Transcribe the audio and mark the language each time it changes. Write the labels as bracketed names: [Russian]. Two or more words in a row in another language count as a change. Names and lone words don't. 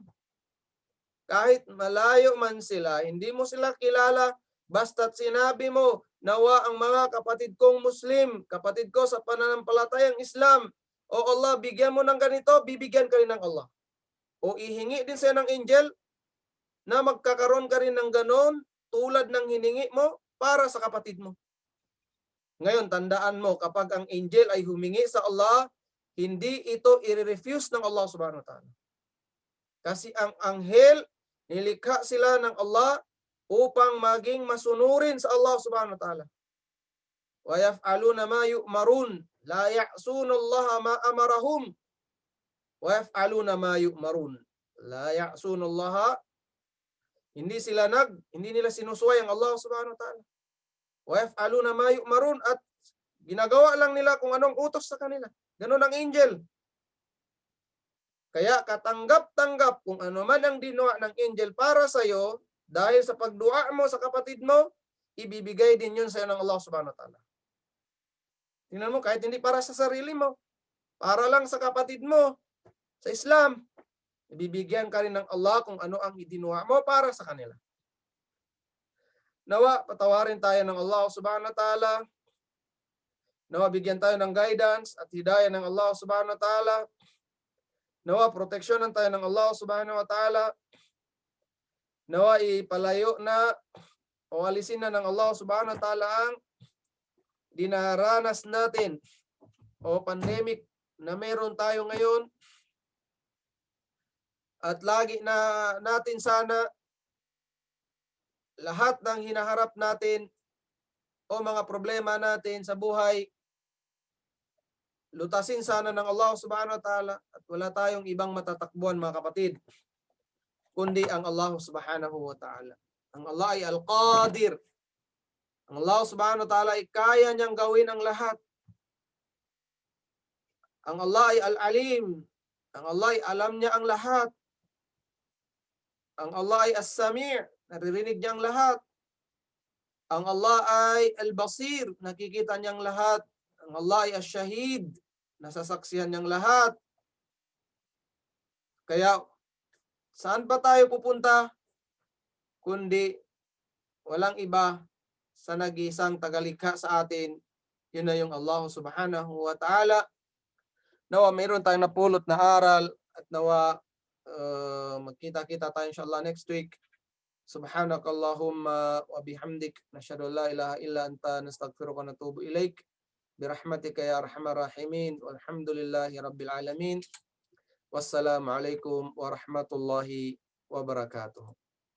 [Filipino] Kahit malayo man sila, hindi mo sila kilala, basta't sinabi mo, nawa ang mga kapatid kong Muslim, kapatid ko sa pananampalatayang Islam, o Allah, bigyan mo ng ganito, bibigyan ka rin ng Allah. O ihingi din siya ng angel na magkakaroon ka rin ng ganon tulad ng hiningi mo para sa kapatid mo. Ngayon, tandaan mo, kapag ang angel ay humingi sa Allah, hindi ito i-refuse ng Allah [Arabic] سبحانه وتعالى. [Filipino] Kasi ang anghel, nilikha sila ng Allah upang maging masunurin sa Allah [Arabic] سبحانه وتعالى. ويفعلون ما يؤمرون، لا يعصون الله ما أمرهم. ويفعلون ما يؤمرون، لا يعصون الله. [Filipino] Hindi nila sinusuway ang Allah [Arabic] سبحانه وتعالى. ويفعلون ما يؤمرون, [Filipino] at ginagawa lang nila kung anong utos sa kanila. Ganun ang angel. Kaya katanggap-tanggap kung ano man ang dinuwa ng angel para sa iyo, dahil sa pagdua mo sa kapatid mo, ibibigay din yun sa iyo ng Allah [Arabic] سبحانه وتعالى. [Filipino] Tingnan mo, kahit hindi para sa sarili mo, para lang sa kapatid mo, sa Islam, ibibigyan ka rin ng Allah kung ano ang idinuwa mo para sa kanila. Nawa, patawarin tayo ng Allah [Arabic] سبحانه وتعالى. [Filipino] Nawa, bigyan tayo ng guidance at hidayah ng Allah [Arabic] سبحانه وتعالى. [Filipino] Nawa, proteksyonan tayo ng Allah [Arabic] سبحانه وتعالى. [Filipino] Nawa, ipalayo na o alisin na ng Allah [Arabic] سبحانه وتعالى [Filipino] ang dinaranas natin o pandemic na meron tayo ngayon. At lagi na natin sana lahat ng hinaharap natin o mga problema natin sa buhay, lutasin sana ng Allah [Arabic] سبحانه وتعالى, [Filipino] at wala tayong ibang matatakbuhan mga kapatid, kundi ang Allah [Arabic] سبحانه وتعالى. [Filipino] Ang Allah ay al-Qadir. Ang Allah [Arabic] سبحانه وتعالى [Filipino] ay kaya niyang gawin ang lahat. Ang Allah ay al-Alim. Ang Allah ay alam niya ang lahat. Ang Allah ay as-Sami', naririnig niyang lahat. Ang Allah ay al-Basir, nakikita niyang lahat. Ang Allah ay as-Shahid, nasasaksihan niyang lahat. Kaya, saan pa tayo pupunta? Kundi, walang iba sa nag-iisang tagalikha sa atin. Yun na yung Allah [Arabic] سبحانه وتعالى. [Filipino] Nawa, mayroon tayong napulot na aral, at nawa, magkita-kita tayo inshallah [English] next week. [Arabic] سبحانك اللهم وبحمدك، نشهد أن لا إله إلا أنت، نستغفرك ونتوب إليك. برحمتك يا أرحم الراحمين. والحمد لله رب العالمين. والسلام عليكم ورحمة الله وبركاته.